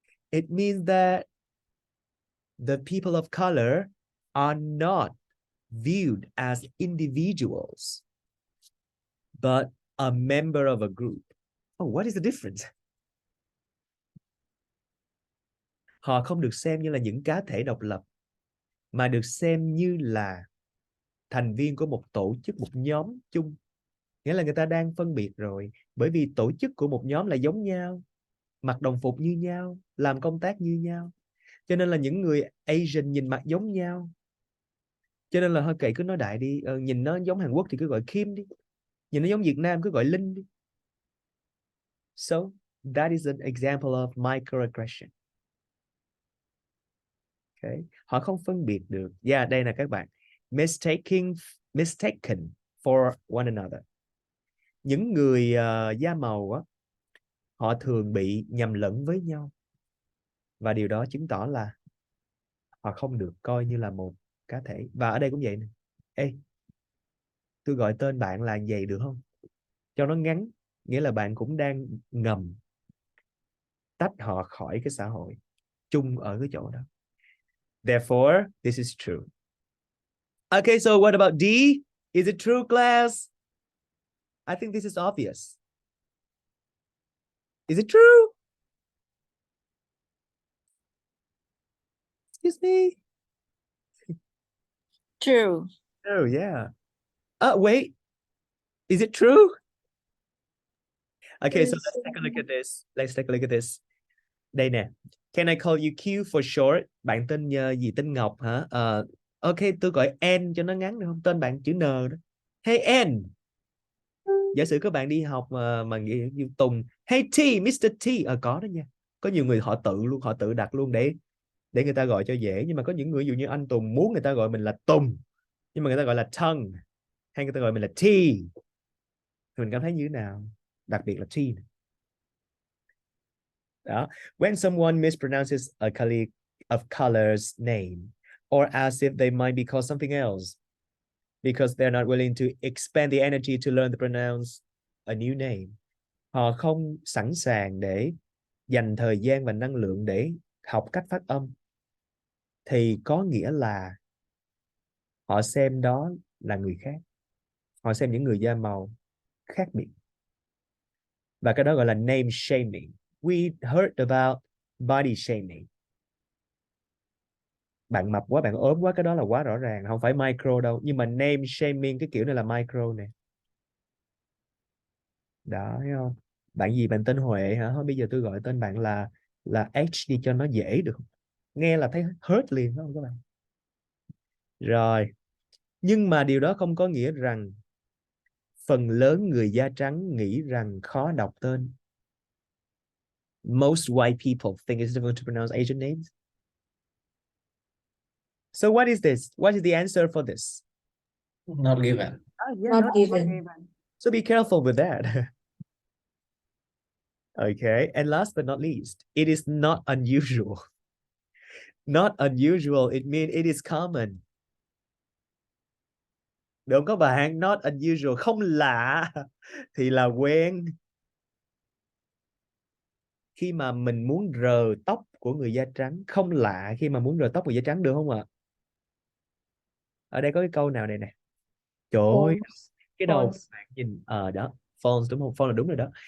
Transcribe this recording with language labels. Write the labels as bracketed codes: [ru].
[en] It means that the people of color are not viewed as individuals, but a member of a group. Oh, what is the difference? [vi] Họ không được xem như là những cá thể độc lập, mà được xem như là thành viên của một tổ chức, một nhóm chung. Nghĩa là người ta đang phân biệt rồi, bởi vì tổ chức của một nhóm là giống nhau, mặc đồng phục như nhau, làm công tác như nhau. Cho nên là những người Asian nhìn mặt giống nhau. Cho nên là hơi kệ cứ nói đại đi, nhìn nó giống Hàn Quốc thì cứ gọi Kim đi. Nhìn nó giống Việt Nam cứ gọi Linh đi. [en] So, that is an example of microaggression. [vi] Okay. Họ không phân biệt được. Yeah, đây là các bạn. [en] Mistaken for one another. [vi] Những người da màu á, họ thường bị nhầm lẫn với nhau. Và điều đó chứng tỏ là họ không được coi như là một cá thể. Và ở đây cũng vậy nè. Ê, tôi gọi tên bạn là vậy được không? Cho nó ngắn. Nghĩa là bạn cũng đang ngầm tách họ khỏi cái xã hội chung ở cái chỗ đó. [en] Therefore, this is true. Okay, so what about D? Is it true, class? I think this is obvious. Is it true? Excuse me? True. Oh, yeah. Wait. Is it true? Okay, so let's take a look at this. Let's take a look at this. [vi] Đây nè. [en] Can I call you Q for short? [vi] Bạn tên gì? Tên Ngọc hả? Ok, tôi gọi N cho nó ngắn được không? Tên bạn chữ N đó. Hey N. Giả sử các bạn đi học mà như Tùng. Hey T, Mr. T. Có đó nha. Có nhiều người họ tự luôn, họ tự đặt luôn để người ta gọi cho dễ. Nhưng mà có những người ví dụ như anh Tùng muốn người ta gọi mình là Tùng, nhưng mà người ta gọi là TRUNG, hay người ta gọi mình là T, thì mình cảm thấy như thế nào? Đặc biệt là T. Đó. [en] When someone mispronounces a colleague of color's name or as if they might be called something else because they're not willing to expend the energy to learn to pronounce a new name. [vi] Họ không sẵn sàng để dành thời gian và năng lượng để học cách phát âm, thì có nghĩa là họ xem đó là người khác. Họ xem những người da màu khác biệt. Và cái đó gọi là name shaming. [en] We heard about body shaming. [vi] Bạn mập quá, bạn ốm quá, cái đó là quá rõ ràng, không phải micro đâu. Nhưng mà name shaming, cái kiểu này là micro nè. Đó, thấy không? Bạn gì, bạn tên Huệ hả? Thôi bây giờ tôi gọi tên bạn là H đi cho nó dễ được. Nghe là thấy hurt liền, phải không các bạn? Rồi. Nhưng mà điều đó không có nghĩa rằng phần lớn người da trắng nghĩ rằng khó đọc tên. [en] Most white people think it's difficult to pronounce Asian names. So what is this? What is the answer for this? Not given. Not given. So be careful with that. Okay, and last but not least, it is not unusual. Not unusual, it means it is common. [vi] Được không các bạn? [en] Not unusual, [vi] không lạ thì là quen. Khi mà mình muốn rờ tóc của người da trắng, không lạ khi mà muốn rờ tóc người da trắng, được không ạ? Ở đây có cái câu nào này nè. Trời ơi, cái đầu của bạn nhìn đó, false đúng không? False là đúng rồi đó.